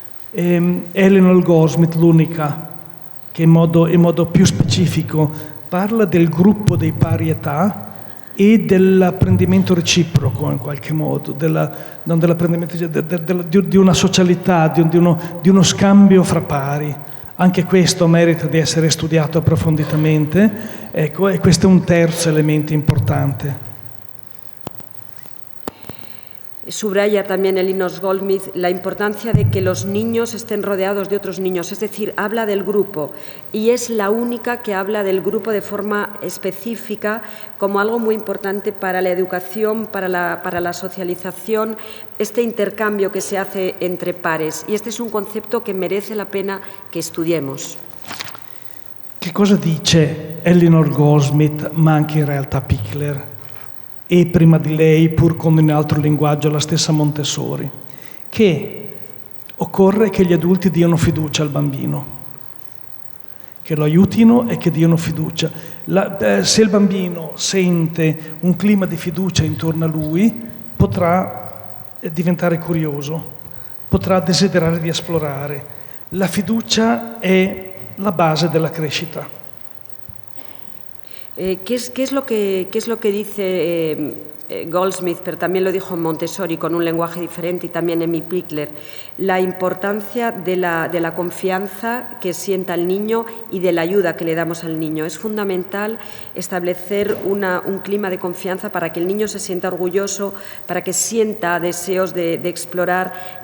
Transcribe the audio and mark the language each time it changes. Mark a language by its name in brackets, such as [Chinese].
[Italian] Eleanor Goldsmith, l'unica che in modo più specifico parla del gruppo dei pari età e dell'apprendimento reciproco, in qualche modo, non dell'apprendimento, di una socialità, di uno scambio fra pari. Anche questo merita di essere studiato approfonditamente, ecco, e questo è un terzo elemento importante. [Spanish] Subraya también Eleanor Goldsmith la importancia de que los niños estén rodeados de otros niños, es decir, habla del grupo, y es la única que habla del grupo de forma específica como algo muy importante para la educación, para la socialización, este intercambio que se hace entre pares, y este es un concepto que merece la pena que estudiemos. [Italian] Che cosa dice Eleanor Goldsmith, ma anche in realtà Pichler? E prima di lei, pur con un altro linguaggio, la stessa Montessori, che occorre che gli adulti diano fiducia al bambino, che lo aiutino e che diano fiducia. Se il bambino sente un clima di fiducia intorno a lui, potrà diventare curioso, potrà desiderare di esplorare, La fiducia è la base della crescita. [Spanish] ¿Qué es lo que dice Goldsmith, pero también lo dijo Montessori con un lenguaje diferente, y también Emmy Pickler? La importancia de la confianza que sienta el niño y de la ayuda que le damos al niño. Es fundamental establecer un clima de confianza para que el niño se sienta orgulloso, para que sienta deseos de explorar.